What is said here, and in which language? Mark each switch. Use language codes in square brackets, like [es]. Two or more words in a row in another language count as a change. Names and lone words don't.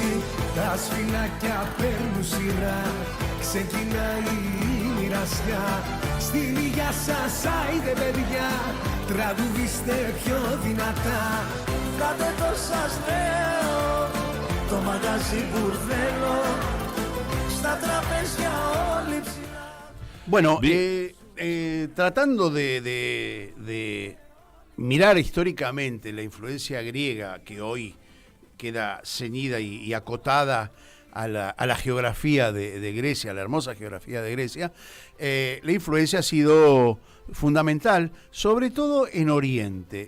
[el] Τα σφινάκια παίρνουν σειρά, ξεκινάει η μοιρασιά. Στην υγεία σας άιντε παιδιά, τραγουδίστε πιο δυνατά. Κάτε το σας λέω, το μαγαζί μπουρδέλο, στα τραπέζια όλοι ψηλά. [es] Bueno, tratando de mirar históricamente la influencia griega que hoy queda ceñida y acotada a la geografía de Grecia, a la hermosa geografía de Grecia, la influencia ha sido fundamental, sobre todo en Oriente.